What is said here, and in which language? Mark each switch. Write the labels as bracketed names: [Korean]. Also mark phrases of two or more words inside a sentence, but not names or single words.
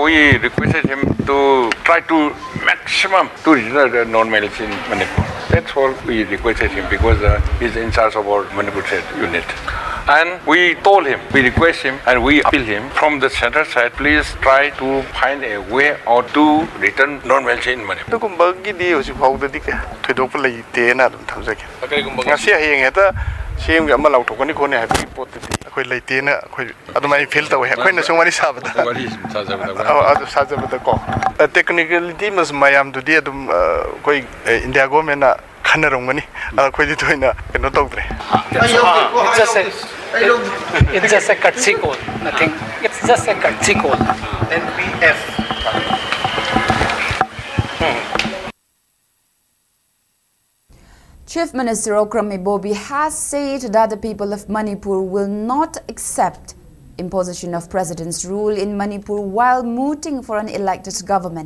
[English] We requested him to try to maximum to return the normalcy in Manipur. That's all we requested him because he's in charge of our Manipur state unit. And we told him, we request him and we appeal him from the center side, please try to find a way or to return normalcy in Manipur. [Manipuri] CM ꯑꯃ ꯂꯥꯎꯊꯣꯛꯀꯅꯤ ꯈꯣꯠꯅꯤ ꯍꯥꯏꯕꯒꯤ ꯄꯣꯠꯇꯨꯗꯤ ꯑꯩꯈꯣꯏ ꯂꯩꯇꯦꯅ ꯑꯩꯈꯣꯏ ꯑꯗꯨꯃꯥꯏꯅ ꯐꯤꯜ ꯇꯧꯋꯦ ꯑꯩꯈꯣꯏꯅ ꯁꯨꯝ ꯋꯥꯔꯤ ꯁꯥꯕꯗ ꯑꯗꯨ ꯁꯥꯖꯕꯗꯀꯣ ꯇꯦꯛꯅꯤꯀꯦꯂꯤꯇꯤ ꯃꯌꯥꯝꯗꯨꯗꯤ ꯑꯗꯨꯝ ꯑꯩꯈꯣꯏ ꯏꯟꯗꯤꯌꯥ ꯒꯣꯔꯃꯦꯟꯅ ꯈꯟꯅꯔꯝꯒꯅꯤ ꯑꯩꯈꯣꯏꯗꯤ ꯊꯣꯏꯅ ꯀꯩꯅꯣ ꯇꯧꯗ꯭ꯔꯦ [English] It's just a courtesy call, nothing. It's just a courtesy call. NPF. Chief Minister Okram Ibobi has said that the people of Manipur will not accept imposition of president's rule in Manipur while mooting for an elected government.